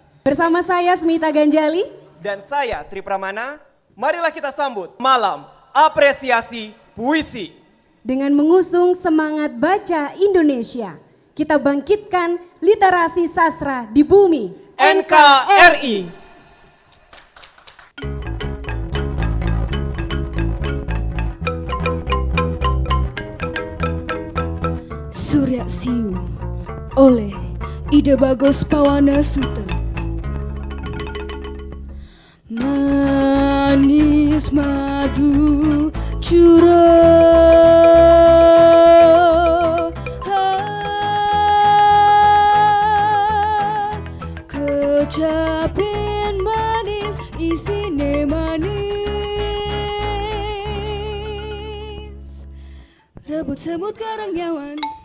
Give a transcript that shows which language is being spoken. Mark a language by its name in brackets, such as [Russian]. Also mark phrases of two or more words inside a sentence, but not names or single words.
[Indonesian] Bersama saya Smita Ganjali Dan saya Tri Pramana, marilah kita sambut malam apresiasi puisi. dengan mengusung semangat baca Indonesia. Kita bangkitkan literasi sastra di bumi NKRI. Surya Siu oleh Ida Bagos Pawana Suta. [Balinese] Manis madu curah, kecapin manis isine manis, rebut semut karangyawan.